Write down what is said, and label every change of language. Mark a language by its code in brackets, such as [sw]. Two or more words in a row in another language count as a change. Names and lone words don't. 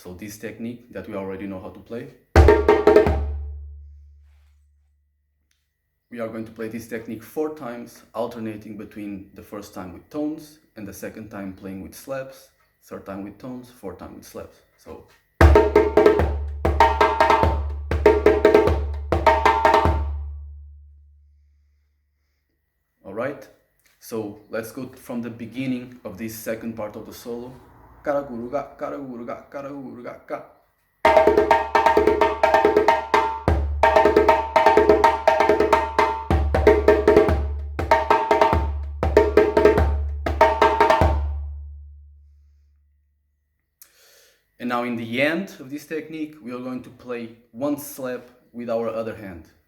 [en] So this technique that we already know how to play, we are going to play this technique 4 times, alternating between the first time with tones and the second time playing with slaps, third time with tones, fourth time with slaps. So alright, so let's go from the beginning of this second part of the solo. Karaguruga, karaguruga, karaguruga, ka. And now in the end of this technique, we are going to play one slap with our other hand.